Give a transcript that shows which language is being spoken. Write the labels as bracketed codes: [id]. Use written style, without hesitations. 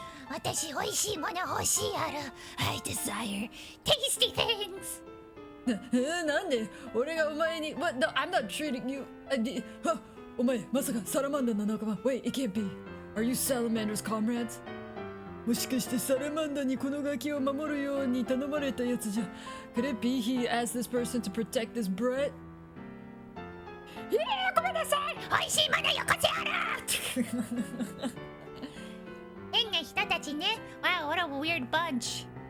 [ja] 私美味しいもの欲しいある [en] I desire tasty things. [ja] なんで俺がお前に [en] What? No, I'm not treating you. [ja] お前まさかサラマンダの仲間 [en] Wait, it can't be. Are you Salamander's comrades? [ja] もしかしてサラマンダにこのガキを守るように頼まれたやつじゃ [en] Could it be he asked this person to protect this brat? [ja] ごめんなさい美味しいものよこせある変な人たちね [en] Wow, what a weird bunch.